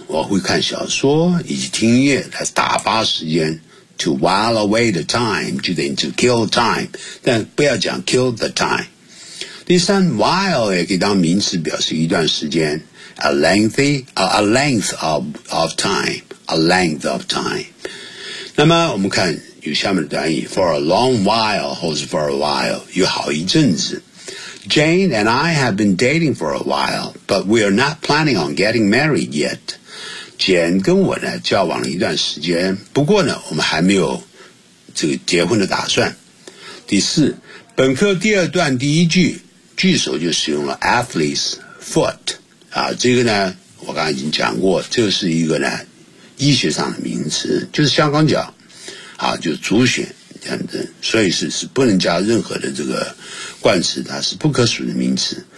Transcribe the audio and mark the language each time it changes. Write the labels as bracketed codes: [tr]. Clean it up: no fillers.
[zh] 我会看小说以及听音乐来打发时间。 [en] To while away the time, [zh] 就等于 [en] to kill time, [zh] 但不要讲 [en] kill the time. [zh] 第三 ,while 也可以当名词表示一段时间 , [en] a length of time. [zh] 那么我们看有下面的短语 , [en] for a long while, [zh] 或是 [en] for a while, [zh] 有好一阵子。 [en] Jane and I have been dating for a while, but we are not planning on getting married yet. [zh] 简跟我呢交往了一段时间，不过呢我们还没有这个结婚的打算。第四，本课第二段第一句句首就使用了 athlete's foot 啊，这个呢我刚刚已经讲过，这是一个呢医学上的名词，就是香港脚啊，就是足穴这样子，所以是不能加任何的这个冠词，它是不可数的名词。